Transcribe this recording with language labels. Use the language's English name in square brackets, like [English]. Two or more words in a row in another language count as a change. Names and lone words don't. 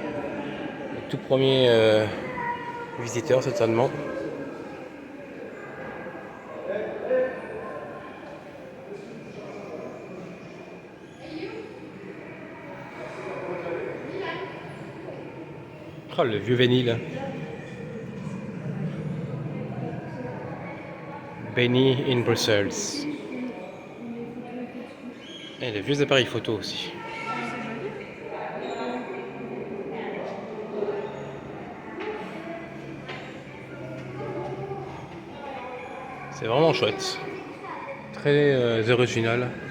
[French] Les tout premiers visiteurs, certainement. Oh, le vieux vinyle. Benny in Brussels. Et les vieux appareils photo aussi. C'est vraiment chouette. Très original.